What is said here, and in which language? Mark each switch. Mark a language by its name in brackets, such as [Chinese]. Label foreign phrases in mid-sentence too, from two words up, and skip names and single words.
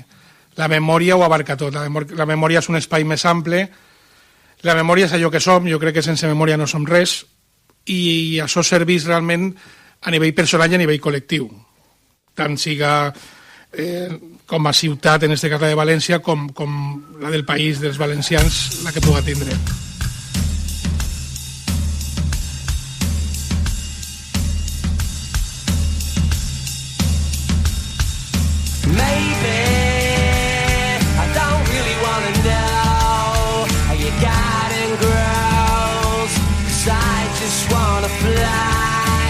[Catalan] La memòria ho abarca tot, la memòria és un espai més ample, la memòria és allò que som, jo crec que sense memòria no som res, i això serveix realment a nivell personal i a nivell col·lectiu, tant siga com a ciutat, en este cas la de València, com la del país dels valencians, la que puga tindre. [English] Maybe I don't really wanna know how you got and grows, 'cause I just wanna fly.